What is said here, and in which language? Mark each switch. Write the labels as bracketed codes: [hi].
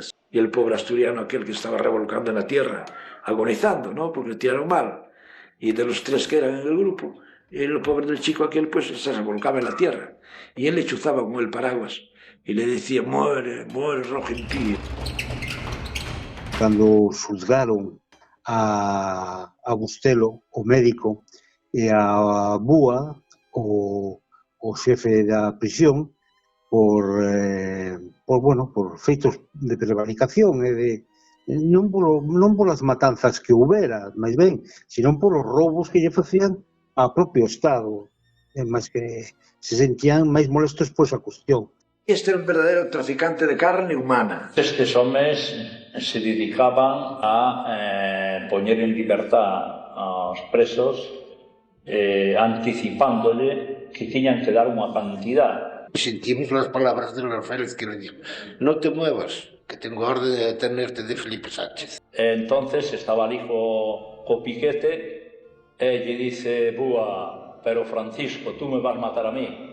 [es] Y el pobre asturiano aquel que estaba revolcando en la tierra, agonizando, ¿no? Porque le tiraron mal. Y de los 3 que eran en el grupo, el pobre del chico aquel pues se revolcaba en la tierra. Y él le chuzaba con el paraguas y le decía, muere, Rogentío. [gl] Cando xulgaron a Bustelo, o médico, e a Búa, o xefe da prisión, por feitos de prevaricación e de non polas matanzas que houbera, máis ben, senón polos roubos que lle facían ao propio Estado, máis que se sentían máis molestos por esa cuestión. [es] Este era un verdadero traficante de carne humana. [gl] Estes homes se dedicaban a poñer en libertad aos presos, anticipándole que tiñan que dar unha cantidad. [es] Sentimos las palabras de los Félix que nos dijo, no te muevas, que tengo orden de detenerte de Felipe Sánchez. Entonces estaba ali co piquete e lle dice Búa, pero Francisco, tú me vas a matar a mí.